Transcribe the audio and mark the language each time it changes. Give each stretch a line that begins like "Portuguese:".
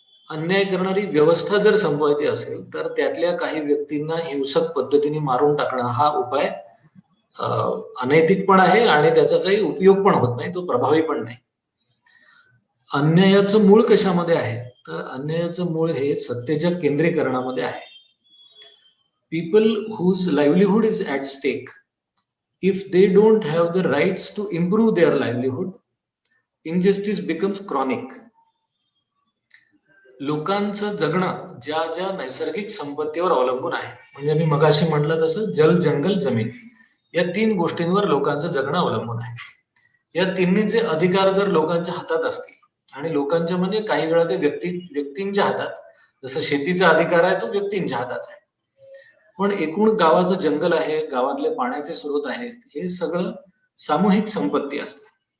Marathi: अन्याय करणारी व्यवस्था जर संपवायची असेल तर त्यातल्या काही व्यक्तींना हिंसक पद्धतीने मारून टाकणं हा उपाय अनैतिक पण आहे आणि त्याचा काही उपयोग पण होत नाही, तो प्रभावी पण नाही. अन्यायाचं मूळ कशामध्ये आहे तर अन्यायाचं मूळ हे सत्तेच्या केंद्रीकरणामध्ये आहे.
English: People whose livelihood is at stake, if they don't have the rights to improve their livelihood, injustice becomes chronic.
Marathi: लोकांचं जगणं ज्या ज्या नैसर्गिक संपत्तीवर अवलंबून आहे, म्हणजे मी मगाशी म्हटलं तसं जल जंगल जमीन या तीन गोष्टींवर लोकांचं जगणं अवलंबून आहे. या तिन्हीचे अधिकार जर लोकांच्या हातात असतील आणि लोकांच्या म्हणजे काही वेळा ते व्यक्तींच्या हातात, जसं शेतीचा अधिकार आहे तो व्यक्तींच्या हातात आहे, पण एकूण गावाचं जंगल आहे, गावातले पाण्याचे स्रोत आहेत, हे सगळं सामूहिक संपत्ती असते.